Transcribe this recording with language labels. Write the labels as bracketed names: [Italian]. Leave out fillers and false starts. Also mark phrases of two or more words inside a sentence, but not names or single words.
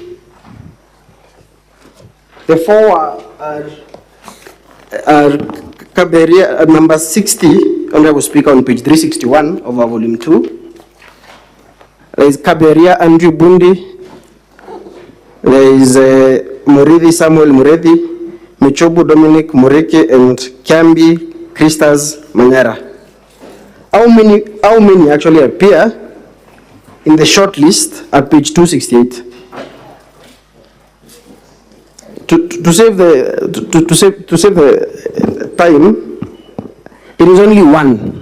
[English] The 4 are Kaberia, number 60, Honorable Speaker, on page 361 of our volume 2. There is Kaberia Andrew Bundi. There is Murithi Samuel Murithi, Michobu Dominic Mureke, and Kiambi Christas Manyora. How many actually appear in the short list at page 268? To save the time, it is only 1.